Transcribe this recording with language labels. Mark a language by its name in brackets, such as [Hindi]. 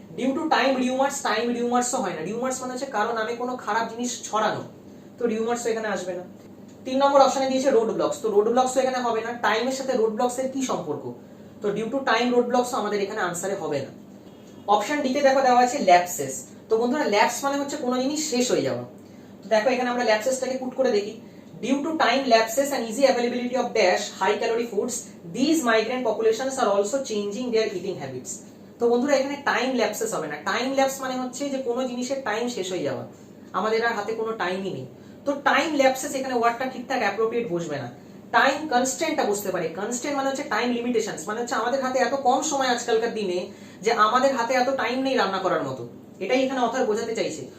[Bangla] Due to time rumours, time রিউমার্সও হয় না। Rumours মানে হচ্ছে কারণ আমি কোনো খারাপ জিনিস ছড়ানো, তো রিউমার্সও এখানে আসবে না। 3 নম্বর অপশনে দিয়েছে রোড ব্লকস। তো রোড ব্লকসও এখানে হবে না। টাইমের সাথে রোড ব্লকস এর কি সম্পর্ক, তো ডিউ টু টাইম রোড ব্লকসও আমাদের এখানে আনসারে হবে না। অপশন ডি তে দেখো দেওয়া আছে ল্যাপসেস। তো বন্ধুরা ল্যাপস মানে হচ্ছে কোনো জিনিস শেষ হয়ে যাওয়া। তো দেখো এখানে আমরা ল্যাপসেসটাকে পুট করে দেখি, [English] due to time lapses and easy availability of dash high calorie foods these migrant populations are also changing their eating habits। [Bangla] তো বন্ধুরা এখানে টাইম ল্যাপসেস হবে না। টাইম ল্যাপস মানে হচ্ছে যে কোনো জিনিসের টাইম শেষ হয়ে যাওয়া, আমাদের আর হাতে কোনো টাইমই নেই। তো টাইম ল্যাপসেস এখানে ওয়ার্ডটা ঠিকঠাক অ্যাপ্রোপ্রিয়েট বসবে না। টাইম কনস্ট্যান্টটা বুঝতে পারে। কনস্ট্যান্ট মানে হচ্ছে টাইম লিমিটেশনস, মানে হচ্ছে আমাদের হাতে এত কম সময় আজকালকার দিনে যে আমাদের হাতে এত টাইম নেই রান্না করার মতো, এটাই এখানে অথর বোঝাতে চাইছে।